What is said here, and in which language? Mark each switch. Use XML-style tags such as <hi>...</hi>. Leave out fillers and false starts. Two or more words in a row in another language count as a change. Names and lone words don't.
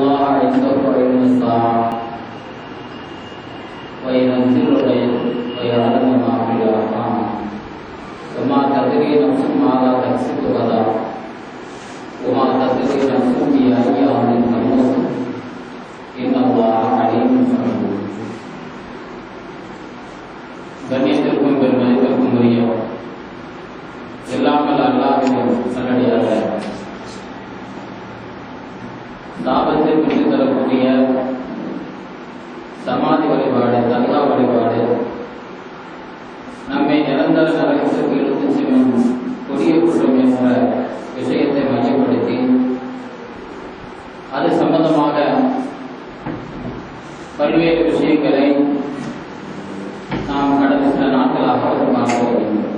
<ar>عنده علم الساعة وينزل الغيث ويعلم ما في الأرحام وما تدري نفس ماذا تكسب غدا وما تدري نفس بأي أرض تموت إن الله عليم خبير.</ar> <ta>கண்ணியத்திற்கும் பெருமதிப்பிற்கும் உரிய எல்லாமல் அல்லாஹ்வின் சன்னடியாக லாபத்தை பெற்றுத் தரக்கூடிய சமாதி வழிபாடு, தர்கா வழிபாடு நம்மை நிரந்தர நரகத்திற்கு எடுத்துச் செல்லும் கொடிய குற்றம் என்ற விஷயத்தை மையப்படுத்தி அது சம்பந்தமாக பல்வேறு விஷயங்களை நாம் கடந்த சில நாட்களாக பார்க்க வேண்டும்.</ta>